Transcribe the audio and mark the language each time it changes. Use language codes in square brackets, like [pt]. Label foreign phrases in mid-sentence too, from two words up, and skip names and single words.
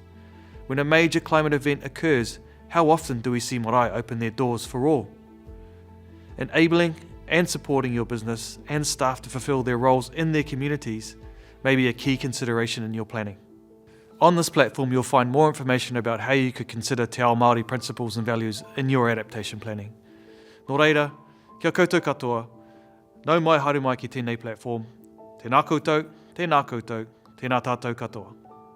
[en] When a major climate event occurs, how often do we see marae open their doors for all? Enabling and supporting your business and staff to fulfill their roles in their communities may be a key consideration in your planning. On this platform, you'll find more information about how you could consider [mi] Te Ao Māori [en] principles and values in your adaptation planning. [mi] Nō reira, kia koutou katoa, nau mai haere mai ki tēnei platform. Tēnā koutou, tēnā tātou katoa.